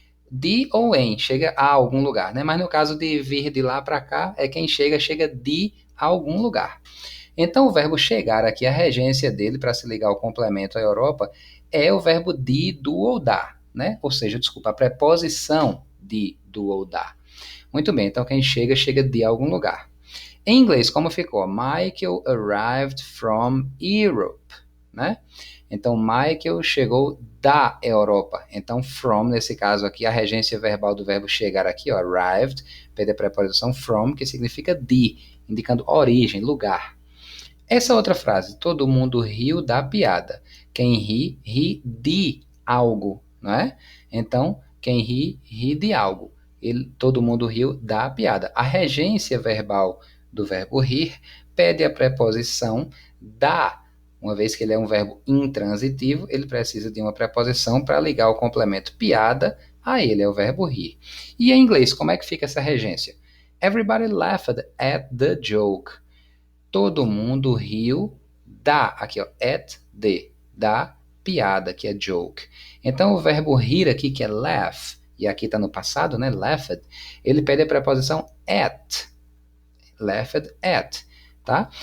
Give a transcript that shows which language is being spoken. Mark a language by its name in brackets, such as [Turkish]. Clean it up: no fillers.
[Portuguese] De ou em, chega a algum lugar, né? Mas no caso de vir de lá para cá, é quem chega, chega de algum lugar. Então o verbo chegar aqui, a regência dele, para se ligar ao complemento à Europa, é o verbo de, do ou da, né? Ou seja, desculpa, a preposição de, do ou da. Muito bem, então quem chega, chega de algum lugar. Em inglês, como ficou? [English] Michael arrived from Europe, [Portuguese] né? Então, Michael chegou da Europa. Então, from, nesse caso aqui, a regência verbal do verbo chegar aqui, ó, arrived, pede a preposição from, que significa de, indicando origem, lugar. Essa outra frase, todo mundo riu da piada. Quem ri, ri de algo, não é? Então, quem ri, ri de algo. Todo mundo riu da piada. A regência verbal do verbo rir pede a preposição da. Uma vez que ele é um verbo intransitivo, ele precisa de uma preposição para ligar o complemento piada a ele, é o verbo rir. E em inglês, como é que fica essa regência? [English] Everybody laughed at the joke. [Portuguese] Todo mundo riu da, aqui ó, at the, da piada, que é joke. Então o verbo rir aqui, que é laugh, e aqui está no passado, né, laughed, ele pede a preposição at, laughed at, tá?